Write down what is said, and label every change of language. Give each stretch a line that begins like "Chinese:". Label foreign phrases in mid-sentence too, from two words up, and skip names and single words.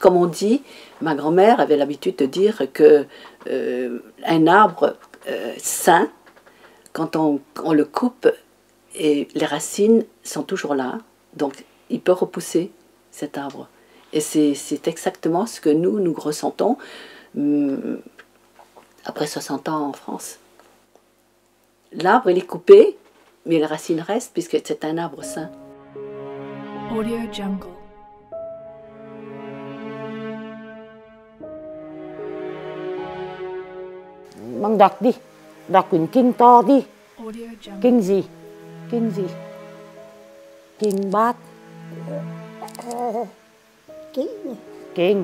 French: Comme on dit, ma grand-mère avait l'habitude de dire qu'un arbre sain, quand on le coupe, et les racines sont toujours là, donc il peut repousser cet arbre. Et c'est exactement ce que nous ressentons après 60 ans en France. L'arbre, il est coupé, mais les racines restent puisque c'est un arbre sain. Audio Jungle.
Vietnamese: Bằng đọc đi, đọc quyển kinh to đi. Audio Jungle. Kinh gì? Kinh gì? Kinh Bát. Kinh.